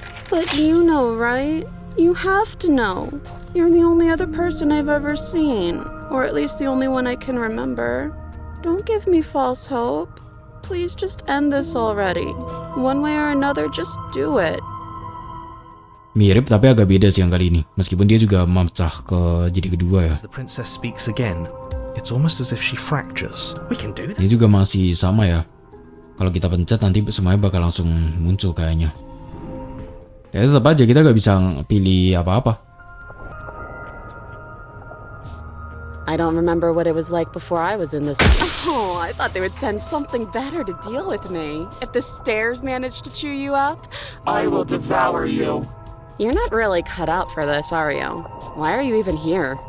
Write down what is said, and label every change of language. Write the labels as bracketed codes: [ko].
[en] But you know, right? You have to know. You're the only other person I've ever seen. Or at least the only one I can remember. Don't give me false hope. Please just end this already. One way or another, just do it. [id] Mirip tapi agak beda sih yang kali ini. Meskipun dia juga memecah ke jadi kedua ya. [en] As the princess speaks again, it's almost as if she fractures. We can do this. [id] Ini juga masih sama ya. Kalau kita pencet nanti semuanya bakal langsung muncul kayaknya. Ya tetap aja kita gak bisa pilih apa-apa. [en] I don't remember what it was like before I was in this. Oh, I thought they would send something better to deal with me. If the stairs manage to chew you up, I will devour you. You're not really cut out for this, are you? Why are you even here?